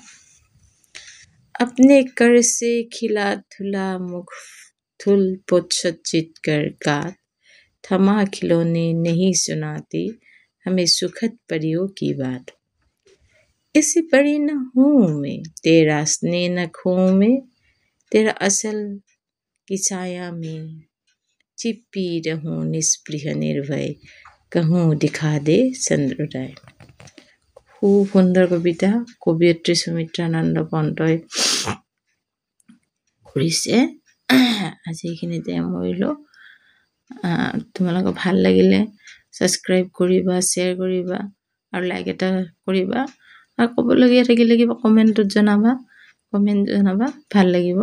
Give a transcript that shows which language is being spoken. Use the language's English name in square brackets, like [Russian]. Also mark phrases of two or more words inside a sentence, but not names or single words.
[Hindi] अपने कर से खिला धुला मुख थुल पुत सज्जित कर गात, थमा खिलौने नहीं सुनाती हमें सुखद परियों की बात। ऐसी परी न हूँ मैं तेरा स्नेह न खोऊं मैं, तेरा असल की छाया में छिपी रहूं निष्पृह निर्भय, कहूँ दिखा दे चंद्रोदय। [Assamese] খুব সুন্দৰ কবিতা কবিয়ত্ৰী সুমিত্ৰানন্দ পন্তই কৰিছে। আজি এইখিনিতে মৰিলোঁ। তোমালোকক ভাল লাগিলে ছাবস্ক্ৰাইব কৰিবা, শ্বেয়াৰ কৰিবা আৰু লাইক এটা কৰিবা আৰু ক'বলগীয়া থাকিলে কিবা কমেণ্ট জনাবা ভাল লাগিব।